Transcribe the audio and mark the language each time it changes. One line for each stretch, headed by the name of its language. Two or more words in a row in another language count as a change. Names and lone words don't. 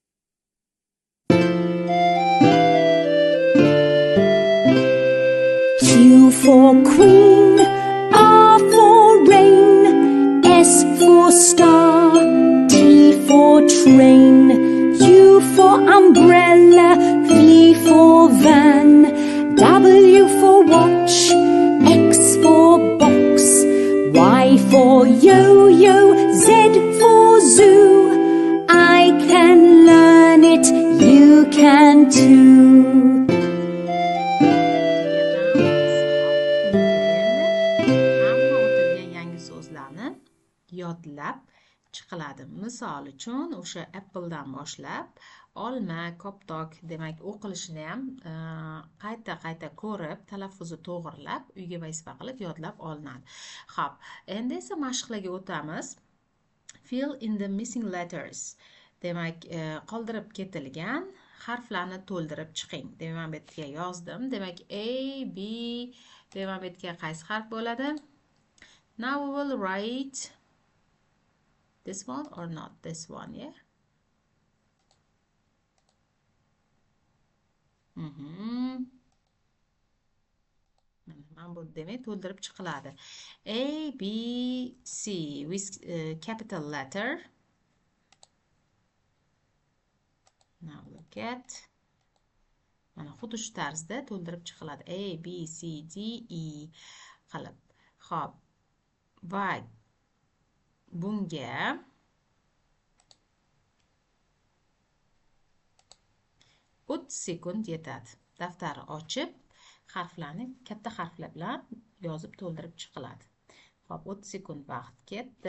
English: Q for Queen, R for Rain, S for Star, T for Train, U for Umbrella, V for Van, W for Watch, X for Box, Y for Yo-Yo, Z for Zoo. I can learn it, you can too.
Uzbek: Hamma o'tilgan yangi so'zlarni yodlab chiqiladi. Misol uchun, o'sha Apple'dan boshlab olma, koptok, demak, o'qilishini ham qayta ko'rib, talaffuzi to'g'rilab, uyga vazifa qilib yodlab olinadi. Xo'p, endi esa mashqlarga o'tamiz.
English: Fill in the missing letters.
Uzbek: Demak, qoldirib ketilgan harflarni to'ldirib chiqing. Demak, men bu yerga yozdim. Demak, A, B, demak, bu yerga qaysi harf bo'ladi?
English: Now we will write this one or not this one, yeah?
Uzbek: Mana bu demak to'ldirib chiqiladi.
English: A, B, C with capital letter. Now look at.
Uzbek: Mana xuddi shu tarzda to'ldirib chiqiladi. A, B, C, D, E qilib. Xo'p. Va bunga 30 sekund yetadi. Daftarni ochib, harflarni katta harflar bilan yozib to'ldirib chiqiladi. Xo'p, 30 sekund vaqt ketdi.